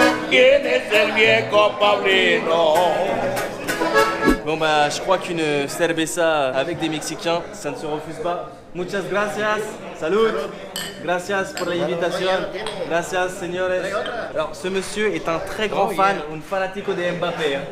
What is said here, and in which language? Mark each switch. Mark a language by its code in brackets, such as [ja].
[es] ¿Quién es el viejo Paulino? [fr] Bon bah je crois qu'une cerveza avec des Mexicains, ça ne se refuse pas. [es] Muchas gracias, salud, gracias por la invitación, gracias señores. [fr] Alors ce monsieur est un très grand fan, un fanático de Mbappé.